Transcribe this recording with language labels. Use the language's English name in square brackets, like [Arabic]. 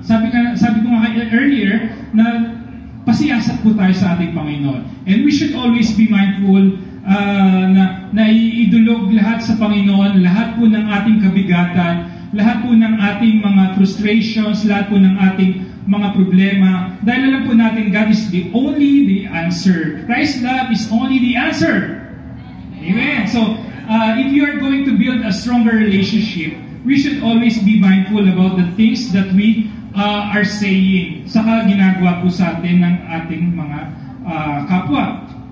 [Filipino] Sabi ko nga earlier na pasiyasat po tayo sa ating Panginoon. [English] And we should always be mindful [Filipino] na idulog lahat sa Panginoon, lahat po ng ating kabigatan, lahat po ng ating mga frustrations, lahat po ng ating mga problema. Dahil alam po natin, [English] God is only the answer. Christ's love is only the answer. Amen. So, if you are going to build a stronger relationship, we should always be mindful about the things that we are saying. [Filipino] Saka ginagawa po sa atin ng ating mga kapwa.